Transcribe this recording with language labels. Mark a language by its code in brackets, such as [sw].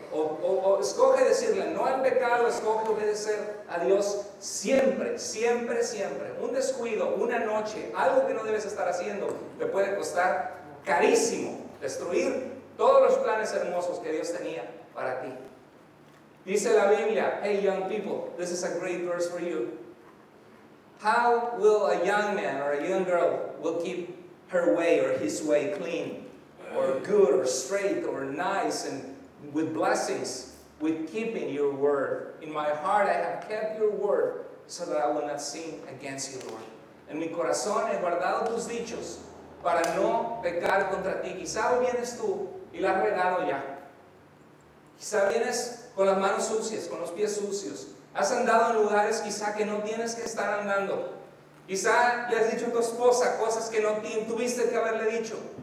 [es] o escoge decirle no al pecado, escoge obedecer a Dios siempre, siempre, siempre. Un descuido, una noche, algo que no debes estar haciendo, te puede costar carísimo, destruir todos los planes hermosos que Dios tenía para ti. Dice la Biblia, [en] hey young people, this is a great verse for you. How will a young man or a young girl will keep her way or his way clean or good or straight or nice and with blessings, with keeping your word? In my heart I have kept your word so that I will not sin against you, Lord. [es] En mi corazón he guardado tus dichos para no pecar contra ti. Quizá hoy vienes tú y la has regado ya. Quizá vienes con las manos sucias, con los pies sucios. Has andado en lugares quizá que no tienes que estar andando. Quizá le has dicho a tu esposa cosas que no tuviste que haberle dicho.